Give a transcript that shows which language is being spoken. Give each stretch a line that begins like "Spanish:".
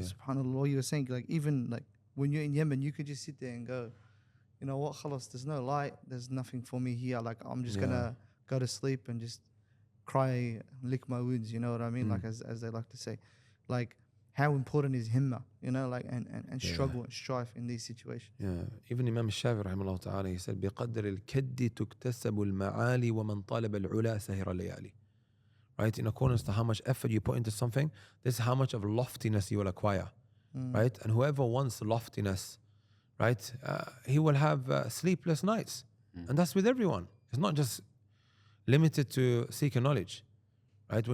English: SubhanAllah, what you were saying, like even like when you're in Yemen, you could just sit there and go, you know what, khalas, there's no light, there's nothing for me here. Like I'm just gonna go to sleep and just cry, lick my wounds, you know what I mean? Like as they like to say. Like how important is himma, you know, like and struggle and strife in these situations. Yeah. Even Imam al-Shafi'i rahimahullah ta'ala, he said,
Arabic: بِقَدْرِ الْكَدِّ تُكْتَسَبُ الْمَعَالِ وَمَنْ طَالَبَ الْعُلَى سَهِرَ اللَّيَالِ.
English: Right? In accordance to how much effort you put into something, this is how much of loftiness you will acquire. Right? And whoever wants loftiness, right, he will have sleepless nights. And that's with everyone. It's not just limited to seeking knowledge. Right?